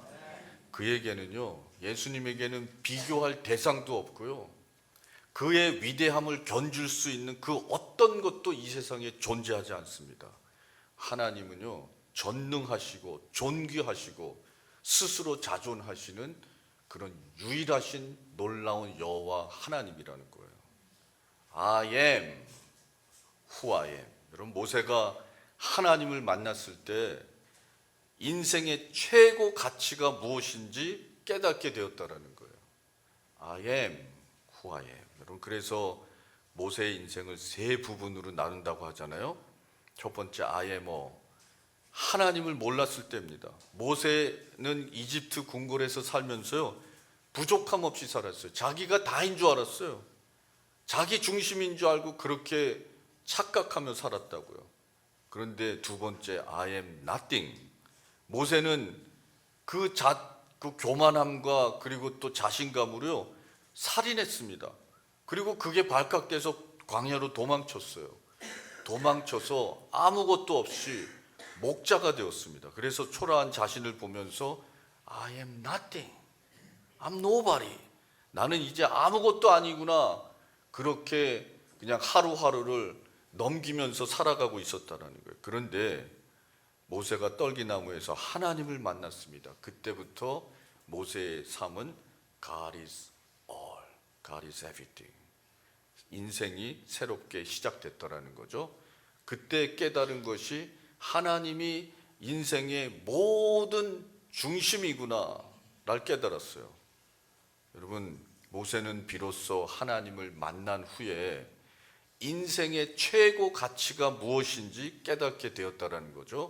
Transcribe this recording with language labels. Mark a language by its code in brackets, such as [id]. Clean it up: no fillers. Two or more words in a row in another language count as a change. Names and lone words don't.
[ko] 그에게는요, 예수님에게는 비교할 대상도 없고요, 그의 위대함을 견줄 수 있는 그 어떤 것도 이 세상에 존재하지 않습니다. 하나님은요, 전능하시고 존귀하시고 스스로 자존하시는 그런 유일하신 놀라운 여호와 하나님이라는 거예요. [en] I am who I am. [ko] 여러분, 모세가 하나님을 만났을 때 인생의 최고 가치가 무엇인지 깨닫게 되었다라는 거예요. [en] I am who I am. [ko] 여러분, 그래서 모세의 인생을 세 부분으로 나눈다고 하잖아요. 첫 번째, [en] I am [ko] 하나님을 몰랐을 때입니다. 모세는 이집트 궁궐에서 살면서요, 부족함 없이 살았어요. 자기가 다인 줄 알았어요. 자기 중심인 줄 알고 그렇게 착각하며 살았다고요. 그런데 두 번째, [en] I am nothing. [ko] 모세는 그 교만함과 그리고 또 자신감으로요, 살인했습니다. 그리고 그게 발각돼서 광야로 도망쳤어요. 도망쳐서 아무것도 없이 목자가 되었습니다. 그래서 초라한 자신을 보면서 [en] I am nothing. I'm nobody. [ko] 나는 이제 아무것도 아니구나. 그렇게 그냥 하루하루를 넘기면서 살아가고 있었다는 거예요. 그런데 모세가 떨기나무에서 하나님을 만났습니다. 그때부터 모세의 삶은 [en] God is all, God is everything. [ko] 인생이 새롭게 시작됐더라는 거죠. 그때 깨달은 것이 하나님이 인생의 모든 중심이구나 를 깨달았어요. 여러분, 모세는 비로소 하나님을 만난 후에 인생의 최고 가치가 무엇인지 깨닫게 되었다라는 거죠.